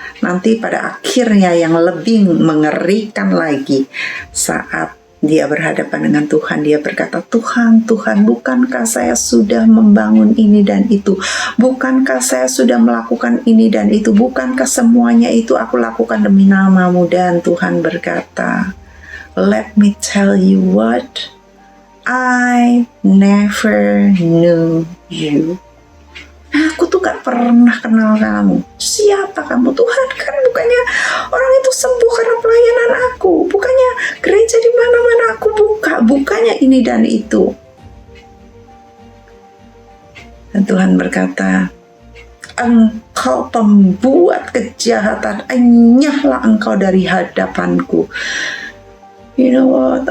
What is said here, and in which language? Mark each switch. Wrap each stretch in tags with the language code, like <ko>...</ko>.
<id>nanti pada akhirnya yang lebih mengerikan lagi saat dia berhadapan dengan Tuhan, dia berkata, Tuhan, Tuhan, bukankah saya sudah membangun ini dan itu? Bukankah saya sudah melakukan ini dan itu? Bukankah semuanya itu aku lakukan demi nama-Mu? Dan Tuhan berkata,</id> <en>let me tell you what, I never knew you.</en> <id>Aku tuh gak pernah kenal kamu. Siapa kamu? Tuhan, kan bukannya orang itu sembuh karena pelayanan aku, bukannya gereja di mana-mana aku buka, bukannya ini dan itu. Dan Tuhan berkata, engkau pembuat kejahatan, enyahlah engkau dari hadapanku.</id> <en>You know what?</en>